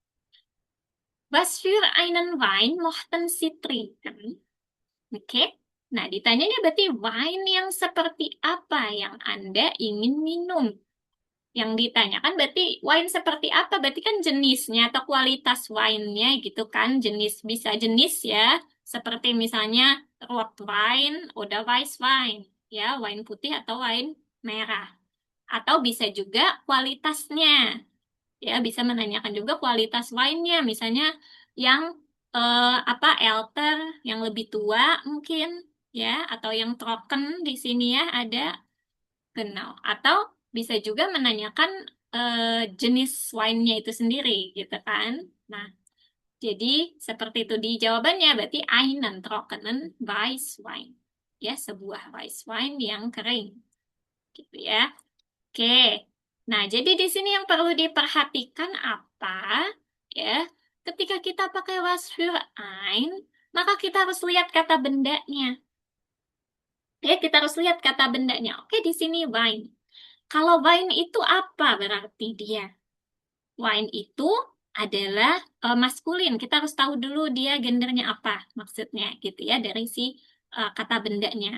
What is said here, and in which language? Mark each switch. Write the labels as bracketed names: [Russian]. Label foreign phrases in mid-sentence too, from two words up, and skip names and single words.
[German] Was für einen Wein mochten Sie trinken? [Indonesian] Oke. Nah, ditanyanya berarti wine yang seperti apa yang Anda ingin minum? Yang ditanyakan berarti wine seperti apa? Berarti kan jenisnya atau kualitas wine-nya gitu kan. Jenis, bisa jenis ya. Seperti misalnya [English] red wine, [German] oder weiß wine. [Indonesian] Ya, wine putih atau wine merah. Atau bisa juga kualitasnya. Ya, bisa menanyakan juga kualitas wine-nya. Misalnya yang elder, yang lebih tua mungkin ya, atau yang trocken di sini ya ada genau. Atau bisa juga menanyakan jenis wine-nya itu sendiri gitu kan. Nah, jadi seperti itu di jawabannya berarti [German] einen trockenen Weißwein. [Indonesian] Ya, sebuah [English] white wine [Indonesian] yang kering. Gitu ya. Oke. Nah, jadi di sini yang perlu diperhatikan apa? Ya, ketika kita pakai [German] was für ein, [Indonesian] maka kita harus lihat kata bendanya. Ya, kita harus lihat kata bendanya. Oke, di sini wine. Kalau wine itu apa berarti dia? Wine itu adalah maskulin. Kita harus tahu dulu dia gendernya apa maksudnya gitu ya dari si kata bendanya.